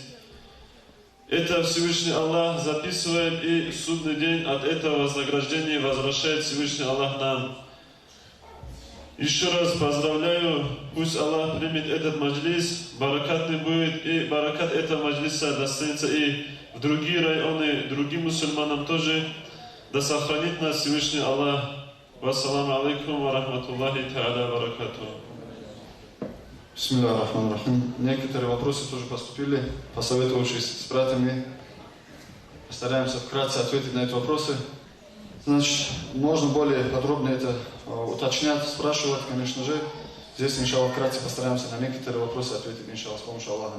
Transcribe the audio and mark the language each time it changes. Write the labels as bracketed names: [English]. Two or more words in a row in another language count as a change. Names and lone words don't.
[Russian] Это Всевышний Аллах записывает, и судный день от этого вознаграждения возвращает Всевышний Аллах нам. Еще раз поздравляю, пусть Аллах примет этот маджлис, баракатный будет, и баракат этого маджлиса достанется и в другие районы, другим мусульманам тоже. Да сохранит нас Всевышний Аллах. [Arabic] والسلام عليكم ورحمة الله تعالى وبركاته. بسم الله الرحمن الرحيم. [Russian] Некоторые вопросы тоже поступили. Посоветовавшись с братьями, постараемся вкратце ответить на эти вопросы. Значит, можно более подробно это уточнять, спрашивать, конечно же. Здесь, иншаллах, вкратце постараемся на некоторые вопросы ответить, иншаллах, с помощью Аллаха.